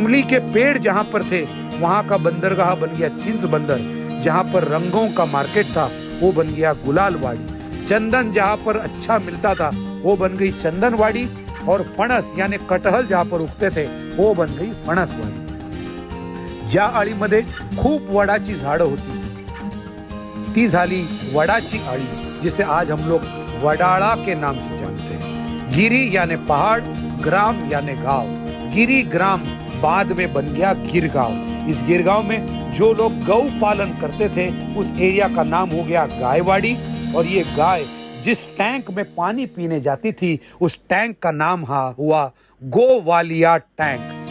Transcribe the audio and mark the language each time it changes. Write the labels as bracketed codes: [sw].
[hi] इमली के पेड़ जहाँ पर थे वहाँ का बंदरगाह बन गया चिंस बंदर। जहाँ पर रंगों का मार्केट था वो बन गया गुलालवाड़ी। चंदन जहाँ पर अच्छा मिलता था वो बन गई चंदनवाड़ी, और फणस यानी कटहल जहाँ पर उगते थे वो बन गई फणसवाडी। [mr] ज्या आळीमध्ये खूप वडाची झाडं होती ती झाली वडाची आळी, [hi] जिसे आज हम लोग वडाळा के नाम से जानते हैं। गिरी यानी पहाड़, ग्राम यानी गांव। गिरी ग्राम बाद में बन गया गिरगांव। इस गिरगांव में जो लोग गौ पालन करते थे उस एरिया का नाम हो गया गायवाड़ी, और ये गाय जिस टैंक में पानी पीने जाती थी उस टैंक का नाम हुआ गोवालिया टैंक।